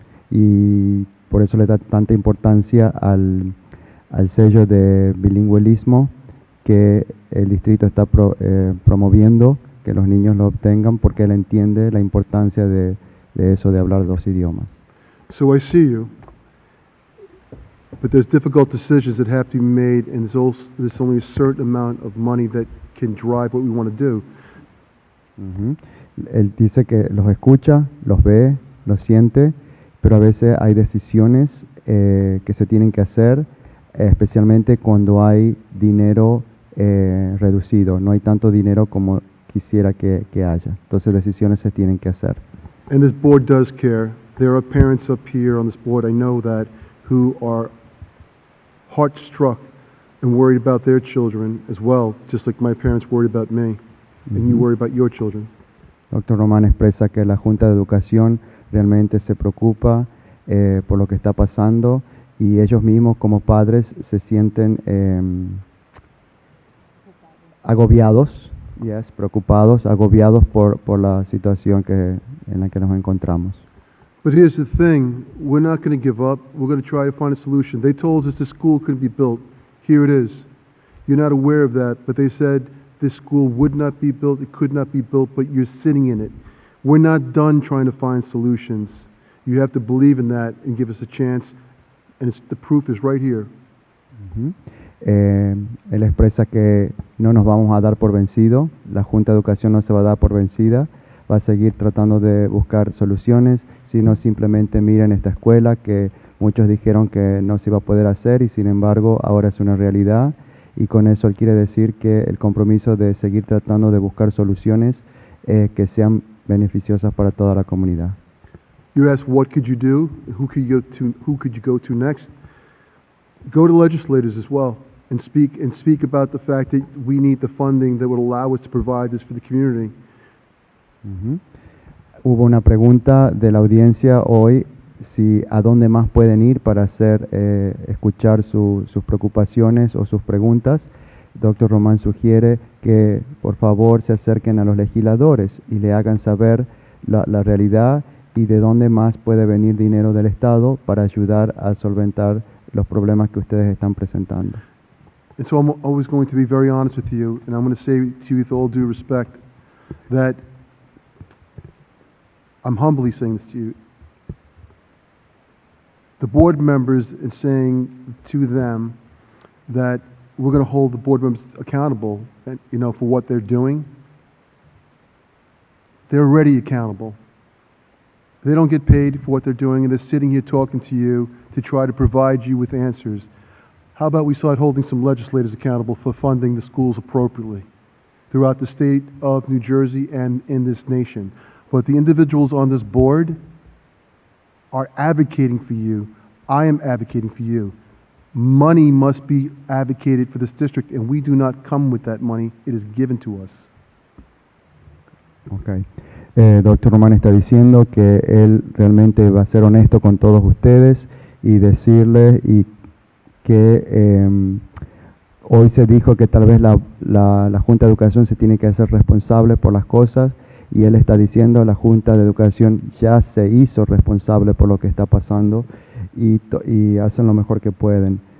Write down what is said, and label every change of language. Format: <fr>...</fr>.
<es>Y por eso le da tanta importancia al sello de bilingüismo que el distrito está promoviendo, que los niños lo obtengan, porque él entiende la importancia de eso, de hablar dos idiomas.</es> <en>So I see you, but there's difficult decisions that have to be made and there's only a certain amount of money that can drive what we want to do.</en> <es>Él dice que los escucha, los ve, los siente, pero a veces hay decisiones que se tienen que hacer, especialmente cuando hay dinero reducido. No hay tanto dinero como quisiera que haya. Entonces decisiones se tienen que hacer.</es> <en>And this board does care. There are parents up here on this board, I know that, who are heart-struck and worried about their children as well, just like my parents worried about me, and you worry about your children. Dr.</en> <es>Román expresa que la Junta de Educación realmente se preocupa por lo que está pasando y ellos mismos como padres se sienten agobiados, preocupados, agobiados por la situación en la que nos encontramos.</es> <en>But here's the thing, we're not going to give up. We're going to try to find a solution. They told us the school couldn't be built. Here it is. You're not aware of that, but they said this school would not be built, it could not be built, but you're sitting in it. We're not done trying to find solutions. You have to believe in that and give us a chance, and the proof is right here.</en> <es>Él expresa que no nos vamos a dar por vencido, la Junta de Educación no se va a dar por vencida, va a seguir tratando de buscar soluciones, sino simplemente miren esta escuela que muchos dijeron que no se iba a poder hacer y sin embargo ahora es una realidad y con eso él quiere decir que el compromiso de seguir tratando de buscar soluciones que sean beneficiosas para toda la comunidad.</es> <en>You ask what could you do, who could you go to next? Go to legislators as well and speak about the fact that we need the funding that would allow us to provide this for the community.</en> <es>Hubo una pregunta de la audiencia hoy, si a dónde más pueden ir para escuchar sus preocupaciones o sus preguntas. Dr. Román sugiere que por favor se acerquen a los legisladores y le hagan saber la realidad y de dónde más puede venir dinero del Estado para ayudar a solventar los problemas que ustedes están presentando.</es> <en>And so I'm always going to be very honest with you, and I'm going to say to you with all due respect that I'm humbly saying this to you. The board members and saying to them that we're going to hold the board members accountable, for what they're doing. They're already accountable. They don't get paid for what they're doing, and they're sitting here talking to you to try to provide you with answers. How about we start holding some legislators accountable for funding the schools appropriately throughout the state of New Jersey and in this nation? But the individuals on this board are advocating for you. I am advocating for you. Money must be advocated for this district, and we do not come with that money. It is given to us. Okay.</en> <es>Doctor Román está diciendo que él realmente va a ser honesto con todos ustedes y decirles que hoy se dijo que tal vez la Junta de Educación se tiene que hacer responsable por las cosas y él está diciendo la Junta de Educación ya se hizo responsable por lo que está pasando y hacen lo mejor que pueden.</es>